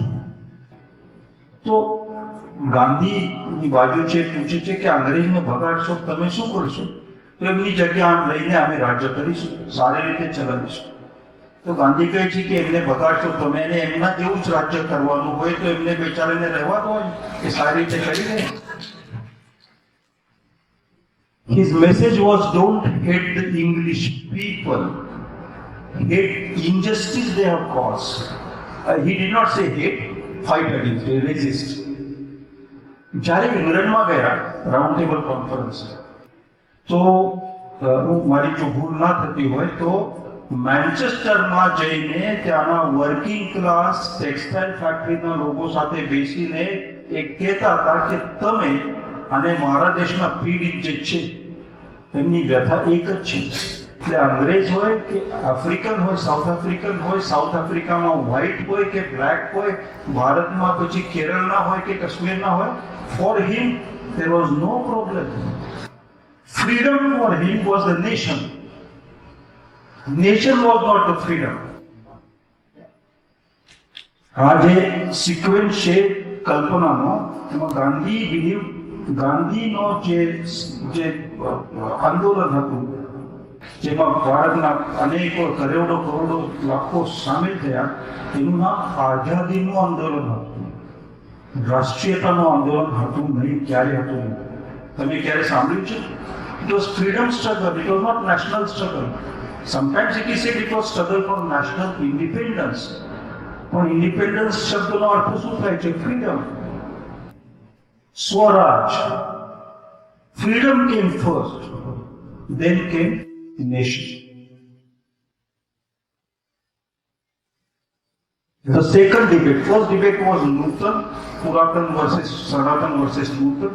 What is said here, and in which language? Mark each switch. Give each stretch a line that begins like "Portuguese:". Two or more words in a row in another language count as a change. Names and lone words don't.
Gujarati: તો ગાંધીની બાજુ છે, પૂછે છે કે અંગ્રેજને ભગાડશો તમે શું કરશો? તો એમની જગ્યા લઈને અમે રાજ્ય કરીશું, સારી રીતે ચલાવીશું. તો ગાંધી કહે છે કે એમને બગાડશો તમે, એને એમના જેવું જ રાજ્ય કરવાનું હોય તો એમને બેચારાને રહેવા દો કે સારી રીતે કરી દે.
English: His message was don't hate the English people, hate injustice they have caused. He did not say hate, fight against, resist.
Gujarati: જ્યારે ઇંગ્લેન્ડમાં ગયા રાઉન્ડ ટેબલ કોન્ફરન્સ, તો મારી જો ભૂલ ના થતી હોય તો મેન્ચેસ્ટરમાં જઈને ત્યાંના
English: working class textile
Gujarati: ફેક્ટરીના લોકો સાથે બેસીને એ કહેતા હતા કે તમે અને મારા દેશના પીડિત જે છે એમની વ્યથા એક જ છે. એટલે અંગ્રેજ હોય કે આફ્રિકન હોય, સાઉથ આફ્રિકામાં વ્હાઇટ હોય કે બ્લેક હોય, ભારતમાં પછી કેરળના હોય કે કાશ્મીરના હોય,
English: for him there was no problem. Freedom for him was the nation. Nation was not the freedom.
Gujarati: આ જે સિક્વન્સ છે કલ્પનાનો, એમાં ગાંધીનો જે આંદોલન હતું, જેમાં ભારતના અનેકો કરોડો લાખો સામેલ થયા, એનું નામ આઝાદીનું આંદોલન હતું. રાષ્ટ્રીયતાનું આંદોલન હતું નહીં, ક્યારે હતું નહીં. તમે ક્યારે સાંભળ્યું છે?
English: It was freedom struggle, it was not national struggle. Sometimes it is said it was struggle for national independence.
Gujarati: પણ independence શબ્દનો અર્થ શું થાય છે?
English: Freedom. Swaraj. Freedom came first, then came nation. The second debate, first debate was Nutan, Puratan versus Sanatan versus Nutan.